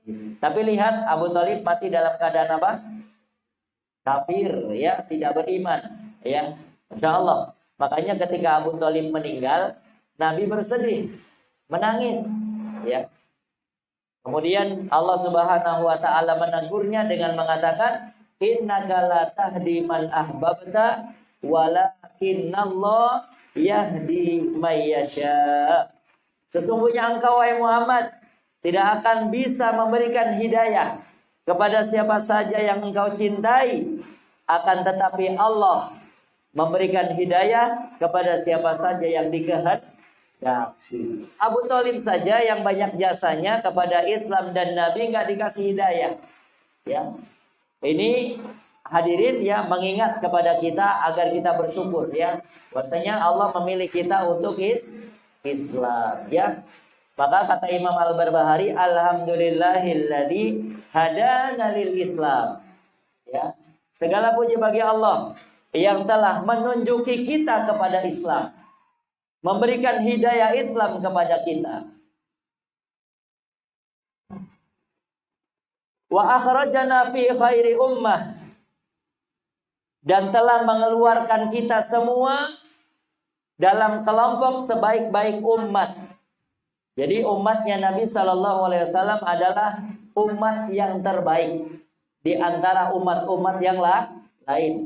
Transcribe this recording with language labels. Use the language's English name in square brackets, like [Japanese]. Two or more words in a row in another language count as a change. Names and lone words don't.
[Indonesian] Tapi lihat, Abu Thalib mati dalam keadaan apa? Kafir, ya, tidak beriman, ya. [Arabic] ما شاء الله. [Indonesian] Makanya ketika Abu Thalib meninggal, Nabi bersedih, menangis, ya. Kemudian Allah [Arabic] سبحانه وتعالى [Indonesian] menegurnya dengan mengatakan, [Arabic] إنك لا تهدي من أحببت ولكن الله يهدي من يشاء. [Indonesian] Sesungguhnya engkau, wahai Muhammad, tidak akan bisa memberikan hidayah kepada siapa saja yang engkau cintai, akan tetapi Allah memberikan hidayah kepada siapa saja yang dikehendaki. Abu Thalib saja yang banyak jasanya kepada Islam dan Nabi nggak dikasih hidayah. Ya, ini hadirin ya, mengingat kepada kita agar kita bersyukur ya. Bahwasanya Allah memilih kita untuk Islam ya. Maka kata Imam Al-Barbahari, [Arabic] الحمد لله الذي هدانا للإسلام. [Indonesian] Ya. Segala puji bagi Allah yang telah menunjuki kita kepada Islam. Memberikan hidayah Islam kepada kita. [Arabic] وأخرجنا في خير أمة, [Indonesian] dan telah mengeluarkan kita semua dalam kelompok sebaik-baik umat. Jadi umatnya Nabi [Arabic] صلى الله عليه وسلم [Indonesian] adalah umat yang terbaik di antara umat-umat yang lain.